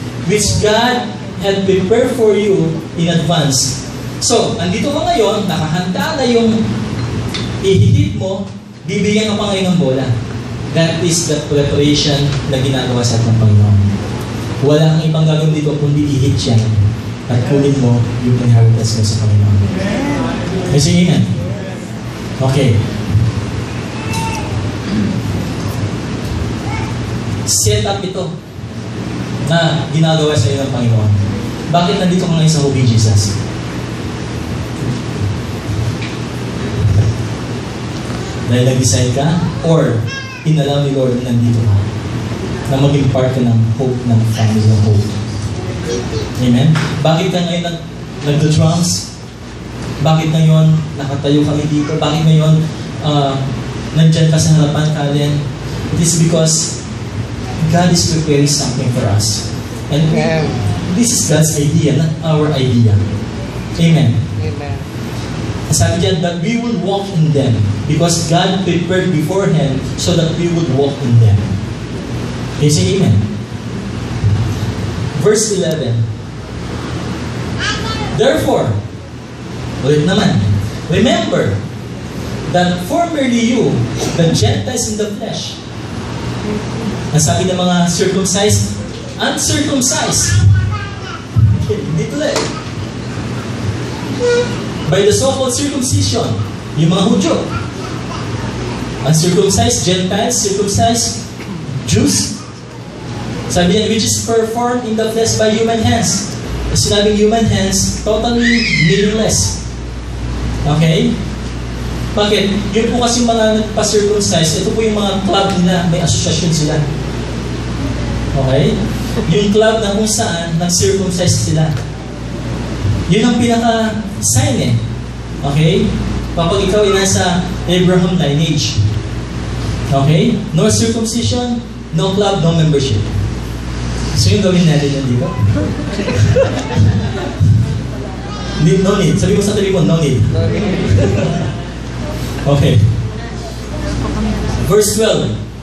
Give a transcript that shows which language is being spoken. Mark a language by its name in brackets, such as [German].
[English] Which God had prepared for you in advance. [Filipino] So, andito ka ngayon, nakahanda na yung ihihit mo, bibigyan ka pa ngayon ng bola. That is the preparation na ginagawa sa ating Panginoon. Wala kang ibang gagawin dito kundi ihit yan at kunin mo yung inheritance mo sa Panginoon. Kasi amen. Okay. Set up ito na ginagawa sa iyo ng Panginoon. Bakit nandito ka ngayon sa Holy Jesus? Dahil nag-decide ka or inalaw ni Lord na nandito ka na maging part ka ng hope ng family of hope. Amen? Bakit ka ngayon nag-drums? Bakit ngayon nakatayo kami dito? Bakit ngayon nandyan ka sa harapan, Kalen? [English] It is because God is preparing something for us. And this is God's idea, not our idea. Amen. Amen. Sabi dyan, that we will walk in them because God prepared beforehand so that we would walk in them. Okay, say amen. Verse 11. Therefore, ulit naman, remember that formerly you, the Gentiles in the flesh, ang sabi ng mga circumcised, uncircumcised. Hindi tuloy. By the so-called circumcision, yung mga Hudyo. Uncircumcised Gentiles, circumcised Jews. Sabi niya, which is performed in the flesh by human hands. Sinabing human hands, totally meaningless. Okay? Bakit? [Filipino] Yun po kasi mga nagpa-circumcise, ito po yung mga club nila, may asosyasyon sila. Okay? Yung club na kung saan nag-circumcise sila. Yun ang pinaka-sign Okay? Kapag ikaw ay nasa Abraham lineage. Okay? [English] No circumcision, no club, no membership. [Filipino] So yung gawin natin yan dito? No need. Sabi mo sa tabi mo, no need. [English] Okay. Verse 12.